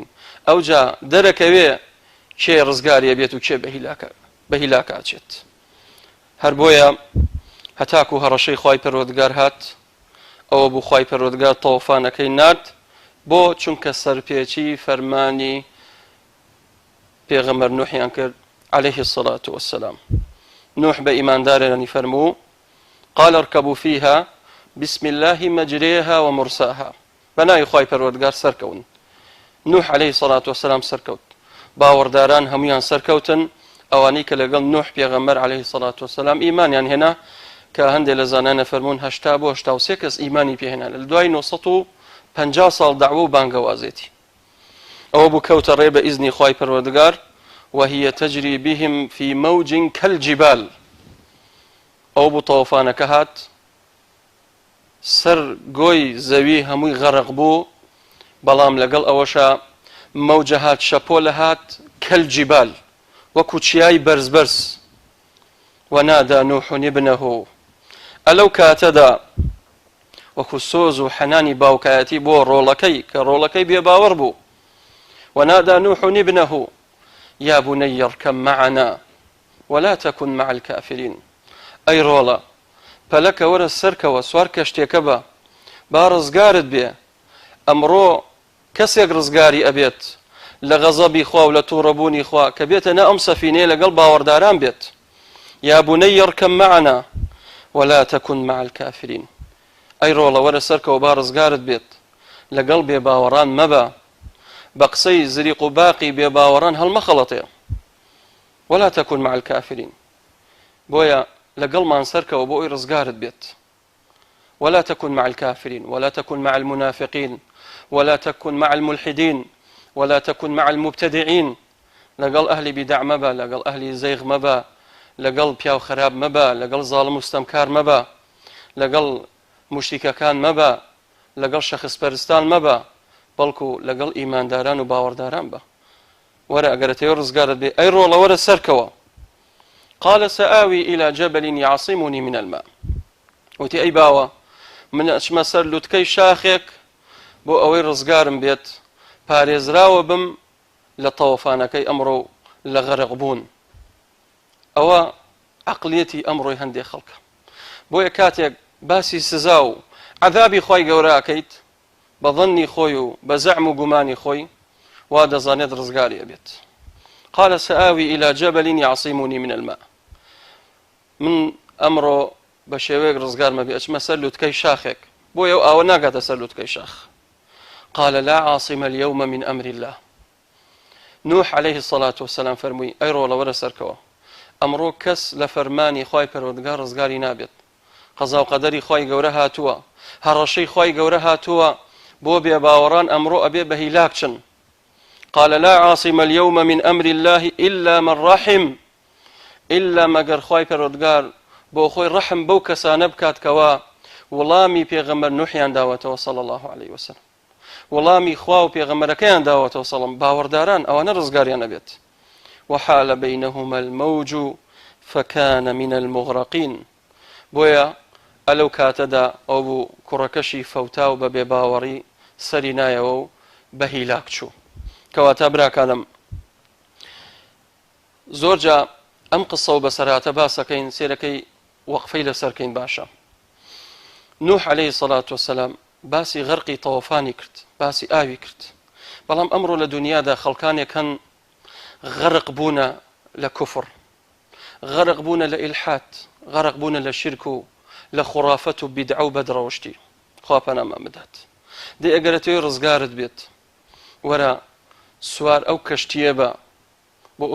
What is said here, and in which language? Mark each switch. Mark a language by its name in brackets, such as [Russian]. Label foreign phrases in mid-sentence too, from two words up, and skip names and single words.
[Central Kurdish] ئەوجا دەرەکەوێ کێ ڕزگاریە بێت و کێ بە هیلاکاچێت. هەر بۆیە هەتاکو هەڕەشەی خوای پەروەردگار هات، ئەوە بوو خوای پەروەردگار تەوەفانەکەی نارد، بۆ چونکە سەرپێچی فەرمانی پێغەمبەر نوحیان کرد [Arabic] عليه الصلاة والسلام. [Central Kurdish] نوح بە ئیماندارانی فەرموو [Arabic] قال اركبوا فيها بسم الله مجريها ومرساها، [Central Kurdish] بەناوی خوای پەروەردگار سەرکەون. نوح [Arabic] عليه الصلاة والسلام [Central Kurdish] سەرکەوت، باوەڕداران هەمویان سەرکەوتن، ئەوانەی کە لەگەڵ نوح پێغەمبەر [Arabic] عليه الصلاة والسلام [Central Kurdish] ئیمانیان هێنا، کە هەندێک لە زانانە فەرموون 80 بۆ 83 کەس ئیمانی پێهێنا لە دوای 950 ساڵ داعوە و بانگەوازێتی. ئەوە بوو کەوتە ڕێ بە ئیزنی خوای پەروەردگار [Arabic] وهي تجري بهم في موج كالجبال. [Central Kurdish] ئەو بوو تەوەفانەکە هات، سەر گۆی زەوی هەمووی غەرق بوو، بەڵام لەگەڵ ئەوەشە مەوجە هات، شەپۆلە هات، كالجبال، وەکو چیای بەرز. [Arabic] ونادى نوح ابنه، [Central Kurdish] ئەلەو کاتەدا وەکو سۆز و حەنانی باوکایەتی بۆ ڕۆڵەکەی کە ڕۆڵەکەی بێباوەڕ بوو. [Arabic] ونادى نوح ابنه يا بني اركب معنا ولا تكن مع الكافرين. [Central Kurdish] ئەی ڕۆڵە پەلەکە وەرە سەرکەوە، سوار کەشتێکە بە، با ڕزگارت بێ، ئەمڕۆ کەسێک ڕزگاری ئەبێت لە غەزەبی خوا و لە تووڕەبوونی خوا کە بێتە نە ئەم سەفینەیە لەگەڵ باوەڕداران بێت. [Arabic] يا بني اركب معنا ولا تكن مع الكافرين. [Central Kurdish] ئەی ڕۆڵە وەرە سەرکەوە، با ڕزگارت بێت، لەگەڵ بێباوەڕان مەبە، بە قسەی زریق و باقی بێباوەڕان هەڵمەخەڵەتێ. [Arabic] ولا تكن مع الكافرين، [Central Kurdish] بۆیە لەگەڵمان سەرکەوە بۆ ئەوی ڕزگارت بێت. [Arabic] ولا تكن مع الكافرين ولا تكن مع المنافقين ولا تكن مع الملحدين ولا تكن مع المبتدعين. [Central Kurdish] لەگەڵ ئەهلی بیدع مەبە، لەگەڵ ئەهلی زەیغ مەبە، لەگەڵ پیاو خراپ مەبە، لەگەڵ زاڵم و ستەمکار مەبە، لەگەڵ موشریکەکان مەبە، لەگەڵ شەخصپەرستان مەبە، بەڵکو لەگەڵ ئیمانداران و باوەڕداران بە. وەرە ئەگەرەتەوە ڕزگارت بێ، ئەی ڕۆڵە وەرە سەرکەوە. [Arabic] قال سآوي إلى جبل يعصمني من الماء. [Central Kurdish] وتي أي باوە من ئەچمە سەر لوتکەی شاخێک بۆ ئەوەی ڕزگارم بێت، پارێزراوە بم لە تەوەفانەکەی ئەمڕۆ لە غەرق بوون. ئەوە عەقڵیەتی ئەمڕۆی هەندێک خەڵکە. بۆیە کاتێک باسی سزا و عەذابی خوای گەورە ئەکەیت بە ظەنی خۆی و بە زەعم و گومانی خۆی، وا دەزانێت ڕزگاری ئەبێت. [Arabic] قال سآوي إلى جبل يعصمني من الماء. [Central Kurdish] من ئەمڕۆ بە شێوەیەک ڕزگارمە بێ، ئەچمە سەر لوتکەی شاخێک، بۆیە ئەوە ناگاتە سەر لوتکەی شاخ. [Arabic] قال لا عاصم اليوم من أمر الله. [Central Kurdish] نوح [Arabic] عليه الصلاة والسلام [Central Kurdish] فەرمووی ئەی ڕۆڵە وەرە سەرکەوە، ئەمڕۆ کەس لە فەرمانی خوای پەروەردگار ڕزگاری نابێت. قەزا و قەدەری خۆی گەورە هاتووە هەڕەشەی خۆی گەورە هاتووە بۆ بێباوەڕان ئەمڕۆ ئەبێ بە هیلاک چن [Arabic] قال لا عاصم اليوم من أمر الله إلا من رحم إلا [Central Kurdish] مەگەر خۆی پەروەردگار بۆ خۆی ڕەحم بەو کەسانە بکات کەوا وەڵامی پێغەمبەر نوحیان داوەتەوە [Arabic] صلی الله عليه وسلم [Central Kurdish] وەڵامی خوا و پێغەمبەرەکەیان داوەتەوە سەڵم باوەڕداران ئەوانە ڕزگاریان ئەبێت [Arabic] وحال بينهما الموج فكان من المغرقين [Central Kurdish] بويا ئەلەو کاتەدا ئەو بوو کوڕەکەشی فەوتا و بە بێباوەڕی سەری نایەوە و بە هیلاک چوو کەواتە براکانم زۆرجا ئەم قسە و بەسەراتە باسەکەین سێرەکەی وەقفەی لەسەرکەین باشە نوح [Arabic] عليه الصلاة والسلام [Central Kurdish] باسی غەرقی تەوەفانی کرد باسی ئاوی کرد بەڵام ئەمڕۆ لە دنیادا خەڵکانێک هەن غەرق بوونە لە کوفر غەرق بوونە لە ئیلحاد غەرق بوونە لە شرک و لە خوڕافەت و بیدعە و بەدڕەوشتی خوا پەنامان بدات دێ ئەگەرە توێ ڕزگارت بێت وەرە سوار ئەو کەشتیە بە بۆ ئەوی